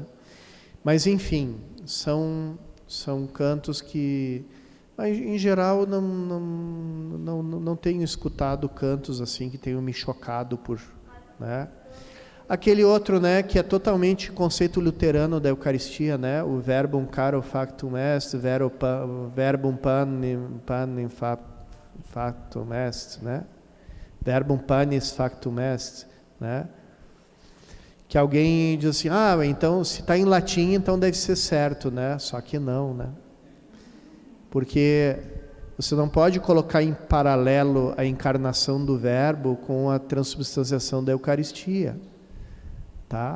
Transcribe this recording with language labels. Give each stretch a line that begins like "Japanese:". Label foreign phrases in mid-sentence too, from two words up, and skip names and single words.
Portuguese: Mas enfim, são cantos que, mas, em geral, não tenho escutado cantos assim que tenham me chocado né? Aquele outro, né, que é totalmente conceito luterano da Eucaristia, né, o
Latin: verbum caro factum est, verbum panem factum est, né, verbum panis factum est,
Portuguese: né, que alguém diz assim, então se está em latim, então deve ser certo, né, só que não, né, porque você não pode colocar em paralelo a encarnação do verbo com a transubstanciação da Eucaristia. tá?